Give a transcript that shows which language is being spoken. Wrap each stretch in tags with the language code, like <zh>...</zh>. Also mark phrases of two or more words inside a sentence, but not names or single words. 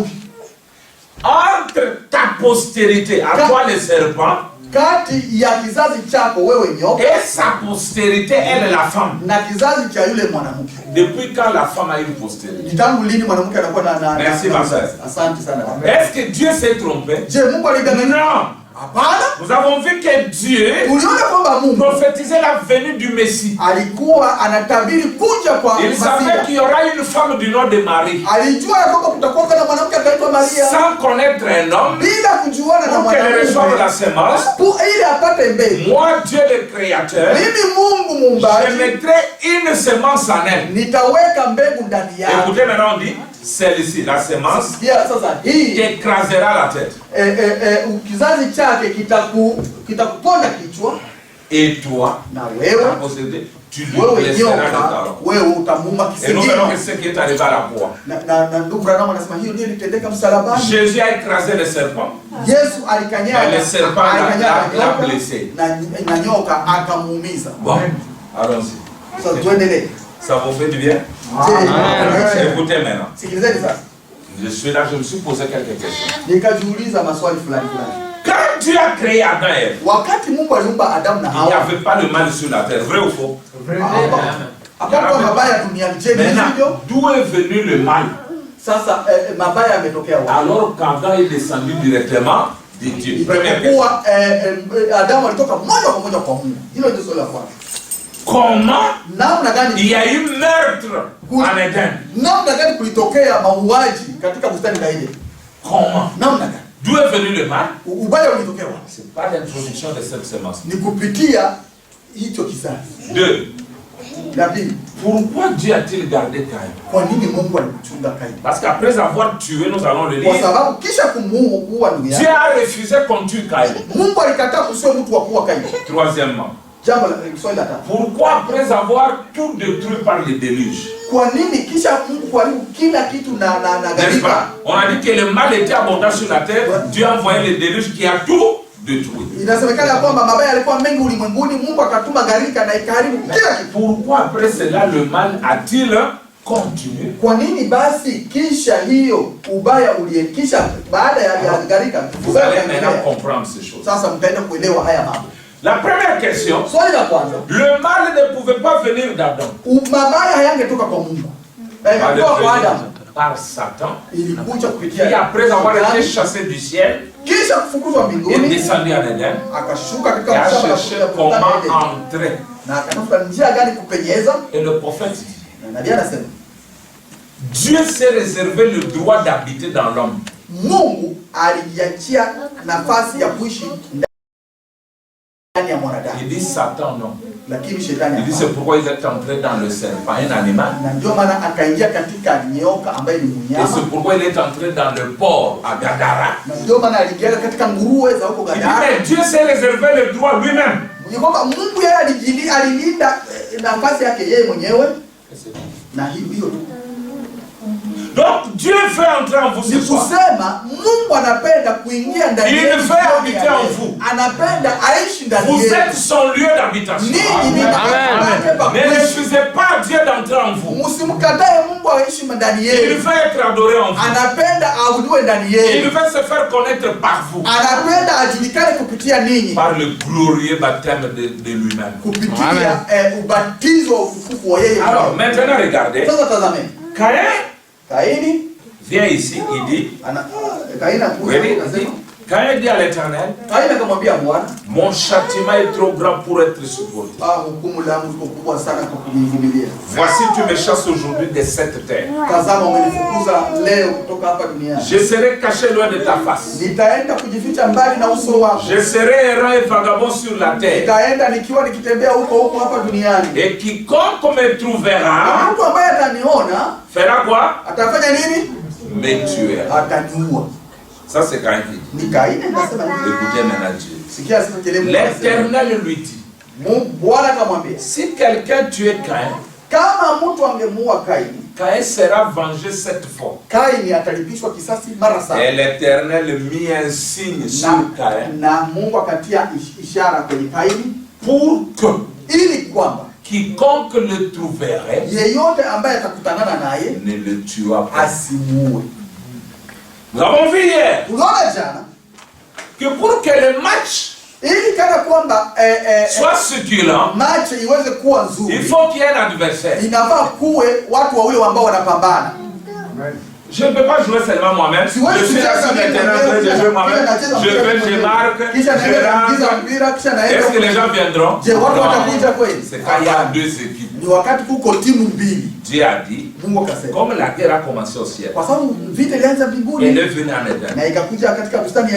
<fr>Entre ta postérité, à toi le serpent, et sa postérité, elle est la femme. Depuis quand la femme a une postérité? Merci ma soeur. Est-ce que Dieu s'est trompé? Non.</fr> <sw>Hapana.</sw> <fr>Nous avons vu que Dieu</fr> <sw>Uliona kwamba Mungu</sw> <fr>prophétisait la venue du Messie.</fr> <sw>alikuwa anatabiri kuja kwa</sw> <fr>Il savait</fr> <sw>Masia.</sw> <fr>qu'il y aura une femme du nom de Marie.</fr> <sw>Alijua ya kwamba kutakuwa na mwanamke ataitwa Maria.</sw> <fr>Sans connaître un homme,</fr> <sw>Bila kujuana na</sw> <fr>pour qu'elle reçoive</fr> <sw>mwanamke.</sw> <fr>la sémence.</fr> <sw>Ili apate mbegu.</sw> <fr>Moi, Dieu le Créateur,</fr> <sw>Mimi Mungu</sw> <fr>je</fr> <sw>muumbaji</sw> <fr>mettrai une sémence en elle.</fr> <sw>nitaweka mbegu ndani yake.</sw> <fr>Écoutez maintenant, on dit, celle-ci, la sémence,</fr> <sw>Sikia sasa hii</sw> <fr>qui écrasera la tête.</fr> <sw>kizazi chake kitakuponda kichwa,</sw> <fr>Et toi,</fr> <sw>na wewe</sw> <fr>tu lui</fr> <sw>wewe</sw> <fr>blesseras le</fr> <sw>nyoka,</sw> <fr>talon.</fr> <sw>wewe utamuuma</sw> <fr>Et nous</fr> <sw>kisigino.</sw> <fr>verrons que ce qui est arrivé à la croix.</fr> <sw>Na ndugu Branham anasema hiyo ndio ilitendeka msalabani.</sw> <fr>Jésus a écrasé le serpent.</fr> <sw>Yesu alikanyaga,</sw> <fr>Mais le serpent l'a blessé.</fr> <sw>na nyoka akamuumiza.</sw> <fr>Bon, allons-y.</fr> <sw>Sasa tuendelee.</sw> <fr>Ça vous fait du bien? Écoutez maintenant.</fr> <sw>Sikilizeni sasa.</sw> <fr>Je suis là, je me suis posé quelques questions.</fr> <sw>Nikajiuliza maswali fulani.</sw> <fr>Quand Dieu a créé Adam et Ève,</fr> <sw>Wakati Mungu aliumba Adamu na</sw> <fr>il n'y</fr> <sw>Hawa,</sw> <fr>avait pas de mal sur la terre, vrai ou faux?</fr> <sw>hapakuwa mabaya duniani. Je, ni hivyo?</sw> <fr>Maintenant, d'où est venu le mal?</fr> <sw>Sasa mabaya yametokea wapi?</sw> <fr>Alors qu'Adam est descendu directement de Dieu. Première question.</fr> <sw>Ijapokuwa Adamu alitoka moja kwa moja kwa Mungu. Hilo ndio swali la kwanza.</sw> <fr>Comment</fr> <sw>Namna gani</sw> <fr>il y a eu meurtre en Éden?</fr> <sw>namna gani kulitokea mauaji katika bustani la Eden?</sw> <fr>Comment?</fr> <sw>Namna gani?</sw> <fr>D'où est venu le mal?</fr> <sw>Ubaya ulitokea wapi?</sw> <fr>C'est pas l'introduction de cette sémence.</fr> <sw>Ni kupitia hicho kizazi.</sw> <fr>2.</fr> <sw>La pili,</sw> <fr>Pourquoi Dieu a-t-il gardé Caïn?</fr> <sw>kwa nini Mungu alimchunga Kaini?</sw> <fr>Parce qu'après avoir tué, nous allons le</fr> <sw>Kwa</sw> <fr>lire,</fr> <sw>sababu kisha kumuua ndugu</sw> <fr>Dieu</fr> <sw>yake,</sw> <fr>a refusé qu'on tue Caïn.</fr> <sw>Mungu alikataa kusiwe mtu wa kuua Kaini.</sw> <fr>Troisièmement,</fr> <sw>Jambo la swali la tatu.</sw> <fr>pourquoi après avoir tout détruit par le déluge,</fr> <sw>Kwa nini kisha Mungu kuharibu kila kitu na</sw> <fr>n'est-ce</fr> <sw>gharika?</sw> <fr>pas? On a dit que le mal était abondant sur la terre, Dieu a envoyé le déluge qui a tout détruit.</fr> <sw>Inasemekana kwamba mabaya yalikuwa mengi ulimwenguni, Mungu akatuma gharika na ikaharibu kila kitu.</sw> <fr>Pourquoi après cela le mal a-t-il continué?</fr> <sw>Kwa nini basi kisha hiyo ubaya kisha baada ya gharika</sw> <fr>Vous allez maintenant comprendre ces choses.</fr> <sw>sasa mtaenda kuelewa haya mambo.</sw> <fr>La première question,</fr> <sw>Swali la kwanza,</sw> <fr>le mal ne pouvait pas venir d'Adam.</fr> <sw>mabaya hayangetoka kwa Mungu. Ilikuwa kwa Adamu.</sw> <fr>Par Satan,</fr> <sw>Ilikuja</sw> <fr>qui</fr> <sw>kupitia</sw> <fr>après avoir été chassé du ciel,</fr> <sw>kisha kufukuzwa</sw> <fr>est</fr> <sw>mbinguni,</sw> <fr>descendu en Éden</fr> <sw>akashuka</sw> <fr>et</fr> <sw>katika</sw> <fr>a</fr> <sw>shamba la</sw> <fr>cherché</fr> <sw>bustani</sw> <fr>comment</fr> <sw>ya Edeni.</sw> <fr>entrer.</fr> <sw>Na akatafuta njia gani kupenyeza,</sw> <fr>Et le prophète dit,</fr> <sw>na nabii anasema</sw> <fr>Dieu s'est réservé le droit d'habiter dans l'homme.</fr> <sw>Mungu alijiachia nafasi ya kuishi ndani ya mwanadamu,</sw> <fr>Il dit Satan non.</fr> <sw>lakini shetani</sw> <fr>Il dit c'est pourquoi il est entré dans le serpent, un animal.</fr> <sw>na ndio maana akaingia katika nyoka ambaye ni</sw> <fr>Et</fr> <sw>mnyama,</sw> <fr>c'est pourquoi il est entré dans le porc à Gadara.</fr> <sw>na ndio maana aliingia katika nguruwe za huko</sw> <fr>Il dit</fr> <sw>Gadara.</sw> <fr>mais Dieu s'est réservé le droit lui-même.</fr> <sw>Ni kwamba Mungu yeye alilinda nafasi yake yeye mwenyewe, na hiyo tu.</sw> <fr>Donc Dieu veut entrer en vous ce</fr> <sw>Ni</sw> <fr>soir.</fr> <sw>kusema Mungu anapenda kuingia ndani</sw> <fr>Il</fr> <sw>yenu,</sw> <fr>veut habiter en vous.</fr> <sw>anapenda aishi ndani</sw> <fr>Vous</fr> <sw>yenu.</sw> <fr>êtes son lieu d'habitation.</fr> <sw>Ninyi ni mahali pa</sw> <fr>Ne</fr> <sw>kuishi.</sw> <fr>refusez pas Dieu d'entrer en vous.</fr> <sw>Msimkatae Mungu aishi ndani</sw> <fr>Il</fr> <sw>yenu.</sw> <fr>veut être adoré en vous.</fr> <sw>Anapenda aabudiwe ndani</sw> <fr>Il</fr> <sw>yenu.</sw> <fr>veut se faire connaître par vous.</fr> <sw>Anapenda ajulikane kupitia ninyi,</sw> <fr>Par le glorieux baptême de lui-même.</fr> <sw>kupitia ubatizo wa utukufu wa yeye.</sw> <fr>Alors maintenant regardez.</fr> <sw>Sasa tazameni, Kaini</sw> <fr>Viens ici, il dit.</fr> <sw>Kaini</sw> <fr>Oui, il dit. Caïn dit à l'Éternel,</fr> <sw>Kaini akamwambia Bwana,</sw> <fr>mon châtiment est trop grand pour être supporté.</fr> <sw>hukumu langu liko kubwa sana kwa kuvumilia.</sw> <fr>Voici tu me chasses aujourd'hui de cette terre.</fr> <sw>Tazama umenifukuza leo kutoka hapa duniani.</sw> <fr>Je serai caché loin de ta face.</fr> <sw>Nitaenda kujificha mbali na uso wako.</sw> <fr>Je serai errant et vagabond sur la terre.</fr> <sw>Nitaenda nikiwa nikitembea huko hapa duniani.</sw> <fr>Et quiconque me</fr> <sw>Na</sw> <fr>trouvera</fr> <sw>mtu ambaye ataniona</sw> <fr>fera quoi?</fr> <sw>atafanya nini?</sw> <fr>Me tuer.</fr> <sw>Ataniua.</sw> <fr>Ça c'est Caïn qui dit.</fr> <sw>Ni Kaini anasema nini?</sw> <fr>Écoutez maintenant Dieu.</fr> <sw>Sikia sasa kile Mungu anasema.</sw> <fr>L'Éternel lui dit,</fr> <sw>Bwana akamwambia,</sw> <fr>si quelqu'un tuait Caïn,</fr> <sw>kama mtu angemuua Kaini,</sw> <fr>Caïn sera vengé 7 fois.</fr> <sw>Kaini atalipishwa kisasi mara</sw> <fr>Et</fr> <sw>7.</sw> <fr>l'Éternel mit un signe sur Caïn</fr> <sw>Na Mungu akatia ishara kwenye Kaini</sw> <fr>pour que</fr> <sw>ili kwamba</sw> <fr>quiconque le trouverait</fr> <sw>yeyote ambaye atakutanana naye</sw> <fr>ne le tuera pas.</fr> <sw>asimuue.</sw> <fr>Nous avons vu hier</fr> <sw>Unaona jana</sw> <fr>que pour que le match</fr> <sw>ili kana kwamba</sw> <fr>soit succulent,</fr> <sw>match iweze kuwa nzuri,</sw> <fr>il faut qu'il y ait un adversaire.</fr> <sw>inafaa kuwe watu wawili ambao wanapambana.</sw> <fr>Je ne peux pas jouer seulement moi-même. Je suis là sur le terrain en train de jouer moi-même. Je marque, je rentre. Est-ce que les gens viendront? C'est quand il y a deux équipes. Dieu a dit, comme la guerre a commencé au ciel, elle est venue en Éden.</fr>